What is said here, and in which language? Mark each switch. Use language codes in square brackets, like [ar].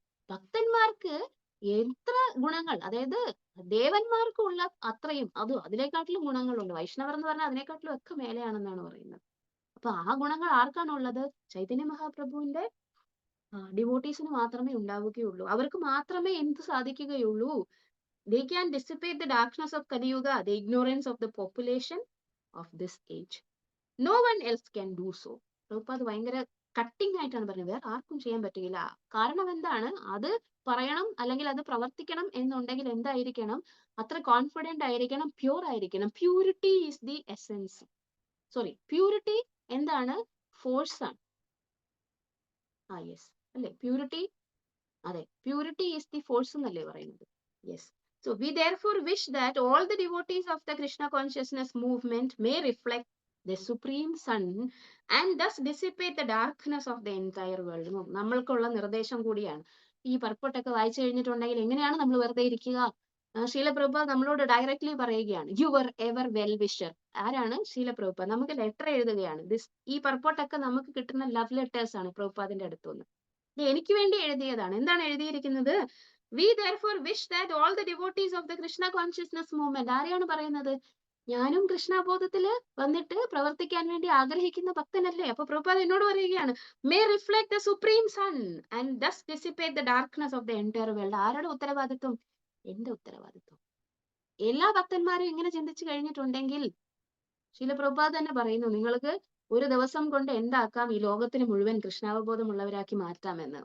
[ml] ഭക്തന്മാർക്ക് എത്ര ഗുണങ്ങൾ, അതായത് ദേവന്മാർക്കുള്ള അത്രയും അതിനെക്കാട്ടിലും ഗുണങ്ങളുണ്ട്. വൈഷ്ണവർ എന്ന് പറഞ്ഞാൽ അതിനെക്കാട്ടിലും ഒക്കെ മേലെയാണെന്നാണ് പറയുന്നത്. അപ്പൊ ആ ഗുണങ്ങൾ ആർക്കാണുള്ളത്? ചൈതന്യ മഹാപ്രഭുവിന്റെ ഡിവോട്ടീസിന് മാത്രമേ ഉണ്ടാവുകയുള്ളൂ. അവർക്ക് മാത്രമേ എന്ത് സാധിക്കുകയുള്ളൂ? [en] They can dissipate the darkness of Kali Yuga, the ignorance of the population of this age. No one else can do so. [ml] Prabhupada ഭയങ്കര കട്ടിംഗ് ആയിട്ടാണ് പറഞ്ഞത്. വേറെ ആർക്കും ചെയ്യാൻ പറ്റില്ല. കാരണം എന്താണ്? അത് പറയണം അല്ലെങ്കിൽ അത് പ്രവർത്തിക്കണം എന്നുണ്ടെങ്കിൽ എന്തായിരിക്കണം? അത്ര കോൺഫിഡന്റ് ആയിരിക്കണം, പ്യൂർ ആയിരിക്കണം. [en] Purity is the essence. [ml] Purity എന്താണ്? ഫോഴ്സ് ആണ്. യെസ് അല്ലെ? പ്യൂരിറ്റി, അതെ, [en] purity is the force [ml] എന്നല്ലേ പറയുന്നത്? [en] Yes. So we therefore wish that all the devotees of the Krishna consciousness movement may reflect the supreme sun and thus dissipate the darkness of the entire world. [ml] നമ്മൾക്കുള്ള നിർദ്ദേശം കൂടിയാണ്. ഈ പർപ്പൊട്ടൊക്കെ വായിച്ചു കഴിഞ്ഞിട്ടുണ്ടെങ്കിൽ എങ്ങനെയാണ് നമ്മൾ വെറുതെ ഇരിക്കുക? ശീല പ്രഭുപാദ് നമ്മളോട് ഡയറക്ട്ലി പറയുകയാണ്, [en] Your ever well wisher. [ml] ആരാണ്? ശീല പ്രഭുപാദ് നമുക്ക് ലെറ്റർ എഴുതുകയാണ്. ഈ പർപ്പൊട്ടൊക്കെ നമുക്ക് കിട്ടുന്ന ലവ് ലെറ്റേഴ്സ് ആണ് പ്രഭുപാദിന്റെ അടുത്തുനിന്ന്. എനിക്ക് വേണ്ടി എഴുതിയതാണ്. എന്താണ് എഴുതിയിരിക്കുന്നത്? [en] We therefore wish that all the devotees of the Krishna consciousness movement. [ml] ആരെയാണ് പറയുന്നത്? ഞാനും കൃഷ്ണബോധത്തില് വന്നിട്ട് പ്രവർത്തിക്കാൻ വേണ്ടി ആഗ്രഹിക്കുന്ന ഭക്തനല്ലേ? അപ്പൊ പ്രഭുപാദ് എന്നോട് പറയുകയാണ്, [en] May reflect the supreme sun and thus dissipate the darkness of the entire world. [ml] ആരുടെ ഉത്തരവാദിത്വം? എന്റെ ഉത്തരവാദിത്വം. എല്ലാ ഭക്തന്മാരും ഇങ്ങനെ ചിന്തിച്ചു കഴിഞ്ഞിട്ടുണ്ടെങ്കിൽ ശീല പ്രഭുപാദ് തന്നെ പറയുന്നു, നിങ്ങൾക്ക് ഒരു ദിവസം കൊണ്ട് എന്താക്കാം, ഈ ലോകത്തിന് മുഴുവൻ കൃഷ്ണാവബോധമുള്ളവരാക്കി മാറ്റാമെന്ന്.